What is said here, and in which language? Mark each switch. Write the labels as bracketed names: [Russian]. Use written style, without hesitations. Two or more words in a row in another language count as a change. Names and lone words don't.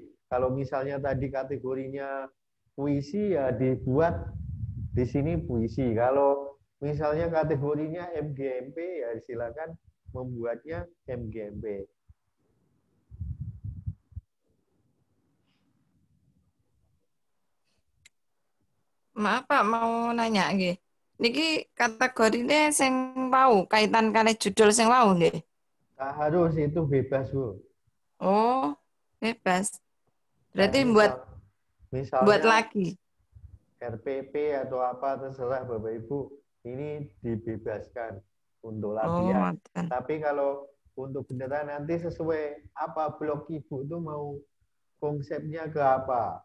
[Indonesian] Kalau misalnya tadi kategorinya puisi ya dibuat di sini puisi. Kalau misalnya kategorinya MGMP ya silakan membuatnya MGMP. Maaf Pak, mau nanya nggih. [Javanese] Niki kategorine sing wau kaitan kali judul sing wau nggih. [Indonesian] Nah, harus itu bebas, Bu. Oh, bebas. Nah, Berarti buat misalnya lagi. RPP atau apa terserah Bapak Ibu, ini dibebaskan untuk Oh, latihan. [Javanese] ngoten. [Indonesian] Tapi kalau untuk beneran nanti sesuai apa blog Ibu itu mau konsepnya ke apa?